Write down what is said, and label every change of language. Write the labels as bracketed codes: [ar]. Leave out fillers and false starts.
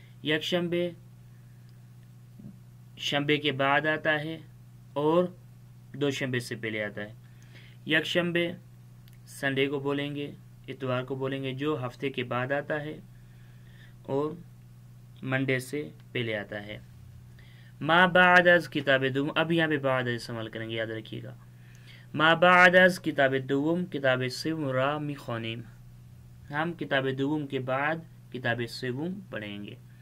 [ur] یکشنبه شنبے کے بعد آتا ہے اور دوشنبے سے پہلے آتا ہے. یکشنبے سنڈے کو بولیں گے، اتوار کو بولیں گے، جو ہفتے کے بعد آتا ہے اور منڈے سے پہلے آتا ہے. [fa] ما بعد از کتاب دوم. [ur] اب یہاں پہ بعد از استعمال کریں گے، یاد رکھیے گا. [fa] ما بعد از کتاب دوم کتاب سوم را میخوانیم. [ur] ہم کتاب دوم کے بعد کتاب سوم پڑھیں گے.